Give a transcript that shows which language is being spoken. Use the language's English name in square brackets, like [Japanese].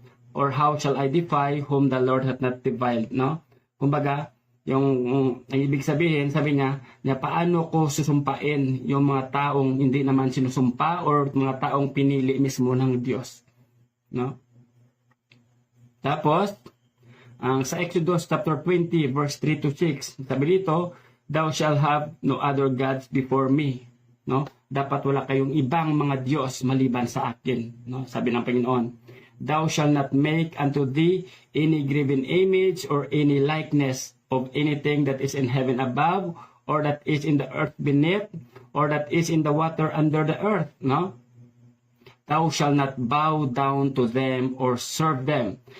[English] Or how shall I defy whom the Lord hath not defiled? [Filipino] Kumbaga, ang ibig sabihin, sabi niya, paano ko susumpain yung mga taong hindi naman sinusumpa or mga taong pinili mismo ng Diyos. Tapos, sa [English] Exodus chapter 20 verse 3 to 6, [Filipino] sabi dito, [English] thou shalt have no other gods before me. [Filipino] Dapat wala kayong ibang mga Diyos maliban sa akin. Sabi ng Panginoon, [English] thou shalt not make unto thee any graven image or any likeness of anything that is in heaven above, or that is in the earth beneath, or that is in the water under the earth. Thou shalt not bow down to them or serve them.